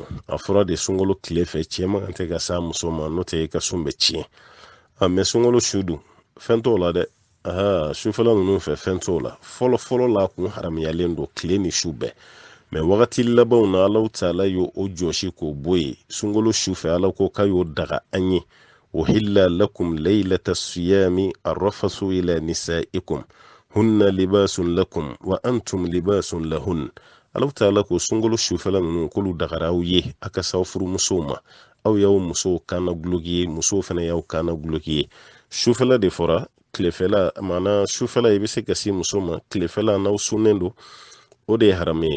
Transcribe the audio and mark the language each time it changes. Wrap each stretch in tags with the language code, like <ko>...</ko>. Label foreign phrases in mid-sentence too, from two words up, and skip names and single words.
<bm>A fɔra de sunkalo tile fɛ cɛ man kan tɛ ka s'a muso ma, n'o tɛ i ka sun bɛ tiɲɛ. Mɛ sunkalo su dun fɛn t'o la dɛ. Sufɛla ninnu fɛ fɛn t'o la. Fɔlɔ la kun haramuyalen don tile ni su bɛɛ. Mɛ wagati labanw na</bm> <ar>الله تعالى</ar> <bm>y'o jɔsi k'o bɔ yen. Sunkalo su fɛ Ala ko k'a y'o daga an ye.</bm> <ar>أحل لكم ليلة الصيام الرفث إلى نسائكم هن لباس لكم وأنتم لباس لهن. الله تعالى</ar> <bm>ko sunkalo sufɛla ninnu k'olu dagara aw ye a ka s'aw furumusow ma. Aw y'aw musow kaana guloki ye, musow fana y'aw kaana guloki ye. Sufɛla de fɔra, tilefɛla maana sufɛla i bɛ se ka se muso ma, tilefɛla n'aw sunnen don o de ye haramu ye.</bm>